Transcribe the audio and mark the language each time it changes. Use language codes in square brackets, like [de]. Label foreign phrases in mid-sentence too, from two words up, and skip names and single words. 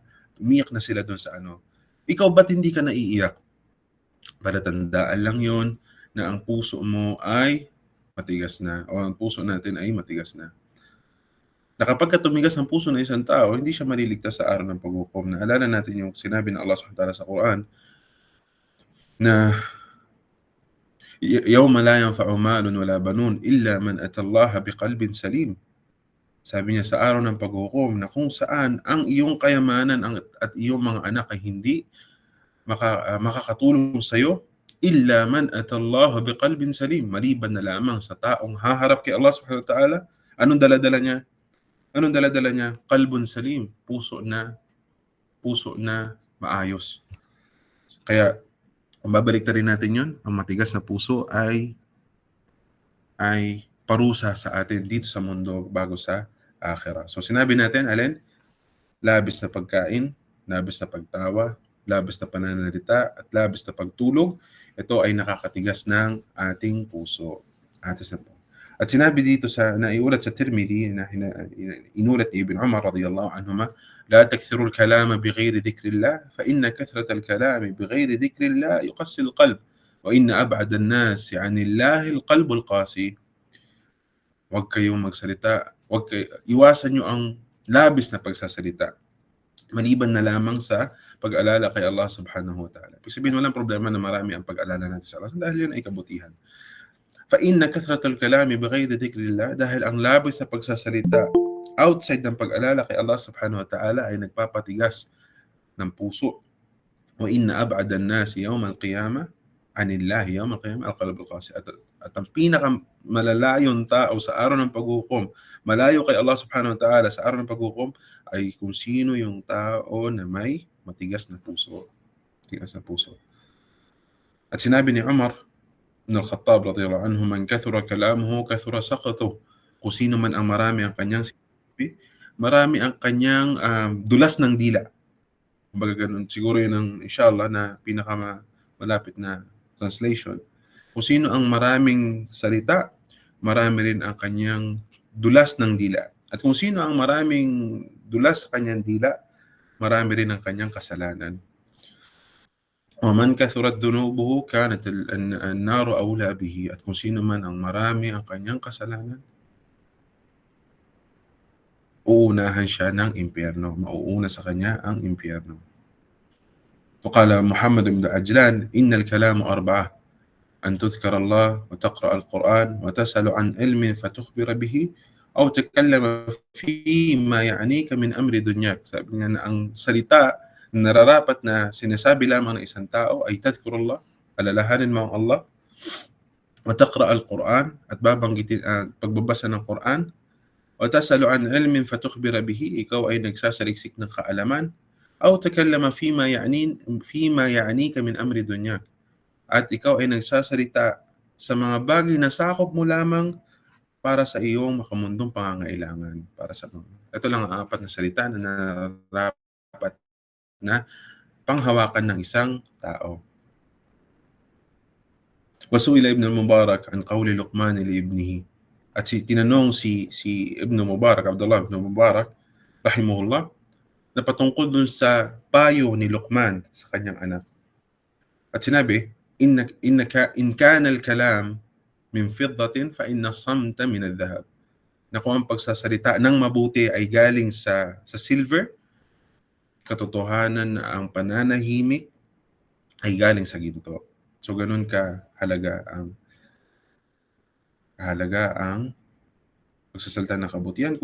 [tl] Umiiyak na sila doon sa ano. Ikaw ba't hindi ka naiiyak? Palatandaan lang yon na ang puso mo ay matigas na, o ang puso natin ay matigas na. Na kapag tumigas ang puso ng isang tao, hindi siya maliligtas sa araw ng paghukom. Naalala natin yung sinabi ng Allah [ar] سبحانه وتعالى [tl] sa Quran na [ar] يوم لا ينفع مال ولا بنون إلا من أتى الله بقلب سليم. [tl] Sabi niya sa araw ng paghukom na kung saan ang iyong kayamanan at iyong mga anak ay hindi makakatulong sa iyo [ar] إلا من أتى الله بقلب سليم, [tl] maliban na lamang sa taong haharap kay Allah [ar] سبحانه وتعالى. [tl] Anong dala-dala niya? Anong dala-dala niya? [ar] قلب سليم, [tl] puso na maayos. Kaya kung babaliktarin natin 'yon, ang matigas na puso ay parusa sa atin dito sa mundo bago sa akhirah. So sinabi natin, alin? Labis na pagkain, labis na pagtawa, labis na pananalita, at labis na pagtulog. Ito ay nakakatigas ng ating puso. At sinabi dito sa naiulat sa Tirmidhi na inulat ni Ibn Umar [ar] رضي الله عنهما, لا تكثروا الكلام بغير ذكر الله فإن كثرة الكلام بغير ذكر الله يقسي القلب وإن أبعد الناس عن الله القلب القاسي. [tl] Huwag kayong magsalita, iwasan niyo ang labis na pagsasalita, maliban na lamang sa pag-alala kay Allah [ar] سبحانه وتعالى. [tl] Ibig sabihin, walang problema na marami ang pag-alala natin sa Allah dahil yun ay kabutihan. [ar] فَإِنَّ كَثْرَةَ الْكَلَامِ بِغَيْرِ ذِكْرِ اللَّهِ, [tl] dahil ang labis sa pagsasalita outside ng pag-alala kay Allah [ar] سبحانه وتعالى [tl] ay nagpapatigas ng puso. [ar] وَإِنَّ أَبْعَدَ النَّاسِ يَوْمَ الْقِيَامَةِ عَنِ اللَّهِ يَوْمَ الْقِيَامَةِ الْقَلْبُ الْقَاسِي. [tl] At ang pinakamalalayon tao sa araw ng paghukom, malayo kay Allah [ar] سبحانه وتعالى [tl] sa araw ng paghukom, ay kung sino yung tao na may matigas na puso. Matigas na puso. At sinabi ni Umar ibn al-Khattab [ar] رضي الله عنه, من كثر كلامه كثر سقطه. [tl] Kung sino man ang marami ang kanyang sinabi, marami ang kanyang dulas ng dila. Kumbaga ganun, siguro yun ang inshallah na pinakamalapit na translation. Kung sino ang maraming salita, marami rin ang kanyang dulas ng dila. At kung sino ang maraming dulas sa kanyang dila, marami rin ang kanyang kasalanan. [ar] وَمَنْ كَثُرَتْ ذُنُوبُهُ كَانَتْ النَّارُ أَوْلَى بِهِ. [tl] At kung sino man ang marami ang kanyang kasalanan, uunahan siya ng impyerno. Mauuna sa kanya ang impyerno. [ar] وقال محمد بن عجلان إن الكلام أربعة أن تذكر الله وتقرأ القرآن وتسأل عن علم فتخبر به أو تتكلم فيما يعنيك من أمر دنياك. [tl] Sabi niya na ang salita na nararapat na sinasabi lamang ng isang tao ay tadhkurullah, alalahanin mo ang Allah, [ar] وتقرأ القرآن, [tl] at babanggitin pagbabasa ng Quran, [ar] وتسأل عن علم فتخبر به, [tl] ikaw ay nagsasaliksik ng kaalaman, [ar] أو تتكلم فيما يعنيك من أمر دنياك, [tl] at ikaw ay nagsasalita sa mga bagay na sakop mo lamang para sa iyong makamundong pangangailangan. Ito lang ang 4 na salita na nararapat na panghawakan ng isang tao. [ar] وسئل ابن المبارك عن قول لقمان لابنه. [tl] At tinanong si Ibn Mubarak, Abdullah Ibn Mubarak, rahimahullah, na patungkol dun sa payo ni Luqman sa kanyang anak. At sinabi, [ar] إن كان الكلام من فضة فإن الصمت من ذهب. [tl] Na kung ang pagsasalita ng mabuti ay galing sa silver, katotohanan na ang pananahimik ay galing sa ginto. So ganun kahalaga ang pagsasalita ng kabutihan.